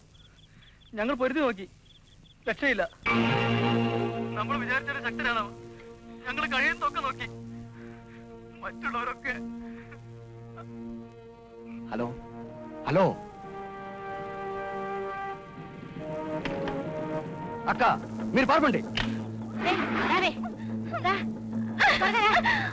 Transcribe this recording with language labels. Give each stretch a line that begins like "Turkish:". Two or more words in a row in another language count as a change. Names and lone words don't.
Malayalam: ഞങ്ങൾ പൊരുതി നോക്കി, രക്ഷയില്ല. നമ്മൾ വിചാരിച്ചൊരു ശക്തരാണ്. ഞങ്ങൾ കഴിയുന്നതൊക്കെ നോക്കി. മറ്റുള്ളവരൊക്കെ.
Telugu: హలో హలో అక్క, మీరు పాల్పండి. రేయ్, రావే. రా. త్వరగా రా.